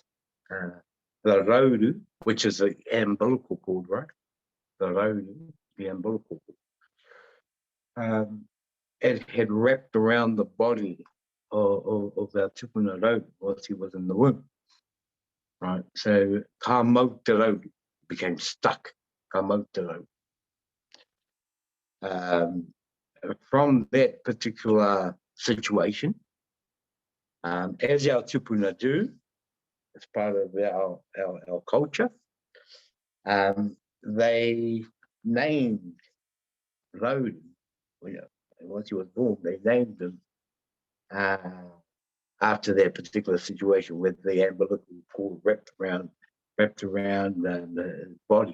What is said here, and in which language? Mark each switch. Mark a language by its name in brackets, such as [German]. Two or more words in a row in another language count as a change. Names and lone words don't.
[English] The Rauru, which is the umbilical cord, right? The Rauru, the umbilical cord. It had wrapped around the body of our tupuna Rauru whilst he was in the womb, right? So [Māori] ka mau te Rauru [English] became stuck, [Māori] ka mau te Rauru. [English] From that particular situation, as our tupuna do, as part of our culture, they named Rauru. Once he was born, they named him after that particular situation with the umbilical cord wrapped around the body.